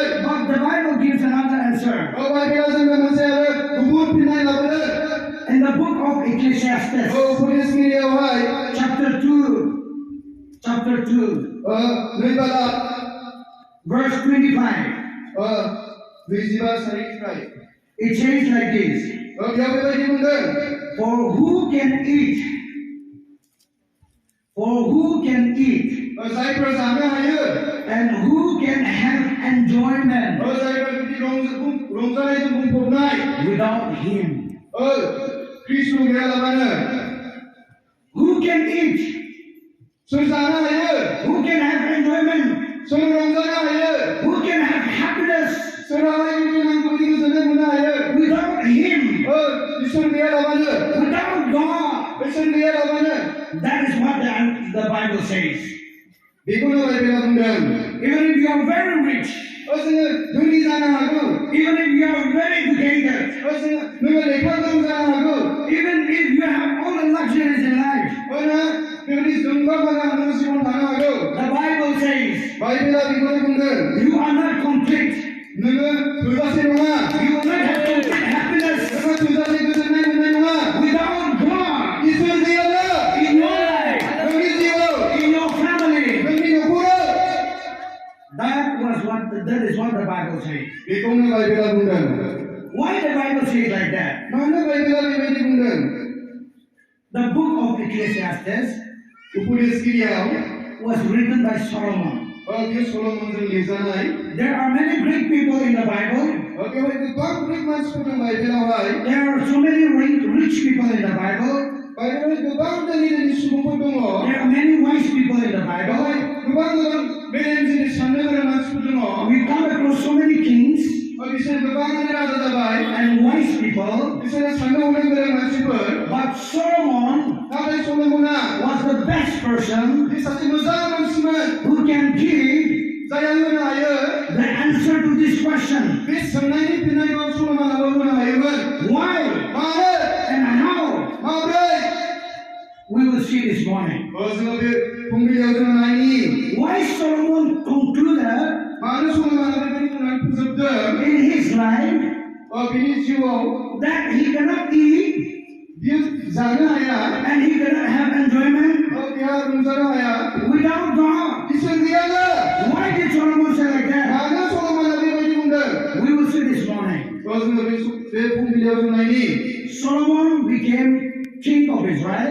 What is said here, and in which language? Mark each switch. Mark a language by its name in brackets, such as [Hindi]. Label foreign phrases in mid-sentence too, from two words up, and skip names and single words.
[English] But the Bible gives another answer. [Bodo] बाइबेला जोंनो मोनसे आरो गुबुन फिननाय लाबोदों [English] In the book of Ecclesiastes, [Bodo] उपदेशगिरियावहाय [English] chapter 2, [Bodo] नै बाला [English] verse 25, [Bodo] 25 सारिनिफ्राय [English] it says like this, [Bodo] बेयाव बेबायदि बुंदों [English] For who can eat? [Bodo] जायफोरा जानो हायो [English] And who can have enjoyment [Bodo] जायफोरा जुदि रंजानायजों बुंफबनाय [English] without him? [Bodo] कृष्ण गैयालाबानो [English] Who can eat? [Bodo] सोर जानो हायो [English] Who can have enjoyment? [Bodo] सोर रंजानो हायो [English] Who can have happiness [Bodo] सोरहाय जुदि नांगौ बायदि गोजोननाय मोननो हायो [English] without him? [Bodo] इसोर गैयालाबानो [English] Without God? [Bodo] इसोर गैयालाबानो [English] That is what the Bible says. [Bodo] बेखौनो बाइबेला बुंदों [English] Even if you are very rich, [Bodo] जोङो धोनि जानो हागौ [English] even if you are very educated, [Bodo] नोङो लेखा गोरों जानो हागौ [English] even if you have all the luxuries in life, [Bodo] बेबायदि जोंबा मोजां नोङो जिबन थानो हागौ [English] the Bible says [Bodo] बाइबेला बेखौनो बुंदों [English] you are not complete. [Bodo] नोङो थोजासे नङा [English] You will not have complete happiness [Bodo] नोङो थोजासे गोजोननाय मोननाय नङा [English] without God [Bodo] इसोर गैयाब्ला [English] in your life, [Bodo] नोंनि जिउआव [English] in your family. [Bodo] नोंनि न'खराव [English] That is what the Bible says. [Bodo] बेखौनो बाइबेला बुंदों [English] Why the Bible says like that? [Bodo] मानो बाइबेला बेबायदि बुंदों [English] The book of Ecclesiastes [Bodo] उपदेशगिरियाव [English] was written by Solomon. [Bodo] बेयो सल'मनजों लिरजानाय [English] There are many Greek people in the Bible. [Bodo] बेवहाय गोबां ग्रिक मानसिफोर दं बाइबेलावहाय [English] There are so many rich people in the Bible. [Bodo] बाइबेलाव गोबां धोनि धोनि सुबुंफोर दङ [English] There are many wise people in the Bible. [Bodo] बेवहाय गोबां गोबां मेलेमजिबि साननो गोरों मानसिफोर दङ [English] We come across so many kings [Bodo] बिसोर गोबाङानो राजा जाबाय [English] and wise people. [Bodo] बिसोरो साननो हनो गोरों मानसिफोर [English] But Solomon [Bodo] नाथाय सल'मना [English] was the best person [Bodo] बे सासे मोजां मानसिमोन [English] who can give [Bodo] जायहा होनो हायो [English] the answer to this question. [Bodo] बे सोंनायनि फिननायखौ सल'मनाबो होनो हायोमोन [English] Why [Bodo] मानो [English] and how? [Bodo] माब्रै [English] We will see this morning. [Bodo] जोङो बे फुंबिलियाव जोङो नायनि [English] Why Solomon concluded [Bodo] मानो सल'मना बेबायदि बुंनानै फोजोबदों [English] in his life [Bodo] बिनि जिउआव [English] that he cannot eat [Bodo] बियो जानो हाया [English] and he cannot have enjoyment [Bodo] बिहा रंजानो हाया [English] without God. [Bodo] इसोर गैयाब्ला [English] Why did Solomon say like that? [Bodo] मानो सल'मना बेबायदि बुंदों [English] We will see this morning. [Bodo] जोङो बे फुंबिलियाव जों नायनि [English] Solomon became king of Israel